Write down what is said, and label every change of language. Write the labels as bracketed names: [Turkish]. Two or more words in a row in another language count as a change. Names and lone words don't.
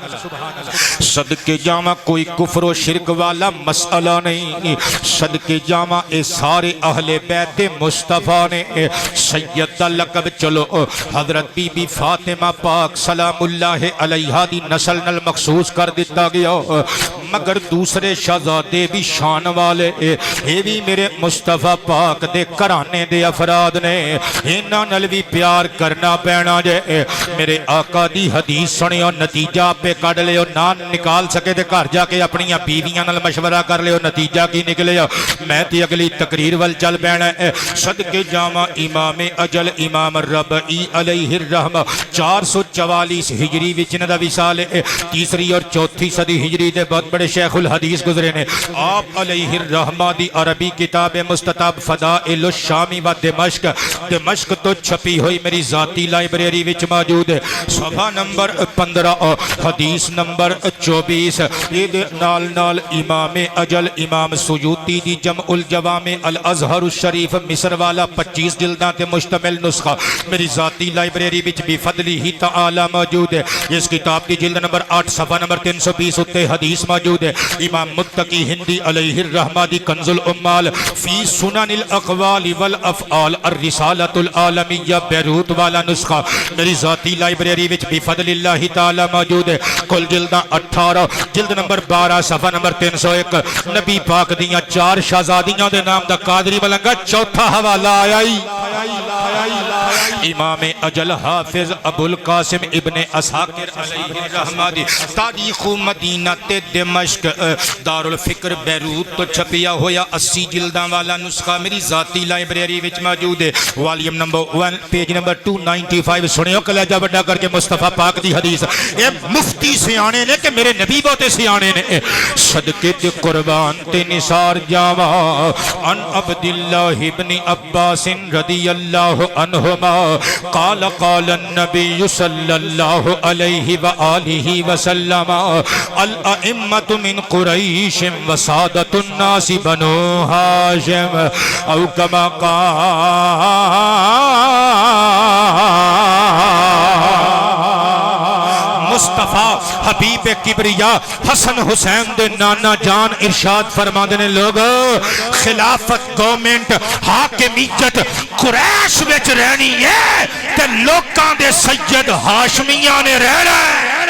[Punjabi] صدقے جاواں کوئی کفر و شرک والا مسئلہ نہیں صدقے جاواں اے سارے اہل بیت مصطفیٰ نے سید دا لقب چلو حضرت بی بی فاطمہ پاک [Arabic] سلام اللہ علیہا [Punjabi] دی نسل نل مخصوص کر دیتا گیا مگر دوسرے شہزادے بھی شان والے اے بھی میرے مصطفیٰ پاک دے کرانے دے افراد نے انہاں نال بھی پیار کرنا پینا جے میرے آقا دی حدیث سنیو نتیجہ پہ کڑ لیو نہ نکال سکے تے گھر جا کے اپنی بیویاں نال مشورہ کر لیو نتیجہ کی نکلے میں تی اگلی تقریر وال چل بینا صدقے جاواں امام اجل امام ربعی علیہ الرحمہ 444 ہجری وچ انہاں دا وصال ہے تیسری اور چوتھی صدی ہجری دے بہت بڑے شیخ الحدیث گزرے نے آپ علیہ الرحمہ دی عربی کتاب مستطاب فضائل الشامی و دمشق تو چھپی ہوئی میری ذاتی لائبریری وچ موجود ہے صفحہ نمبر 15 حدیث نمبر 24 یہ نال امام اجل امام سیوطی دی جمع الجوامع الازہر الشریف مصر والا 25 جلداں تے مشتمل نسخہ میری ذاتی لائبریری وچ بھی فضلی ہی تعالی موجود ہے اس کتاب کی جلد نمبر 8 صفحہ نمبر 320 اتے حدیث موجود ہے امام متقی ہندی علیہ الرحمہ دی کنز الامال فی سنن الاقوال والافعال الرسالۃ العالمیہ بیروت والا نسخہ میری ذاتی لائبریری وچ بھی فضل اللہ تعالی موجود ہے کل جلداں 18 جلد نمبر 12 صفحہ نمبر 301 نبی پاک دیاں 4 شہزادیاں دے نام دا قادری ملنگا چوتھا حوالہ آیا امام اجل حافظ ابو القاسم ابن اساکر علیہ الرحمہ دی تاریخ مدینہ تے دمشق دارالفکر بیروت تو چھپیا ہویا 80 جلداں والا نسخہ میری ذاتی لائبریری وچ موجود ہے والیم نمبر 1 پیج نمبر 295 سنیو کلیجہ بڑا کر کے مصطفیٰ پاک دی حدیث اے مفتی سیانے نے کہ میرے نبی بہتے سیانے نے صدقے تے قربان تے نثار جاواں [Arabic] ان عبداللہ ابن عباس رضی اللہ عنہما قال قال النبی صلی اللہ علیہ وآلہ وسلم الائمة من قریش وسادة الناس بنو ہاشم او کما [Punjabi] مصطفیٰ حبیب کبریا حسن حسین دے نانا جان ارشاد فرما دینے لوگ خلافت گورنمنٹ حاکمیت قریش وچ رہنی ہے تے لوکاں دے سید ہاشمیاں نے رہنا ہے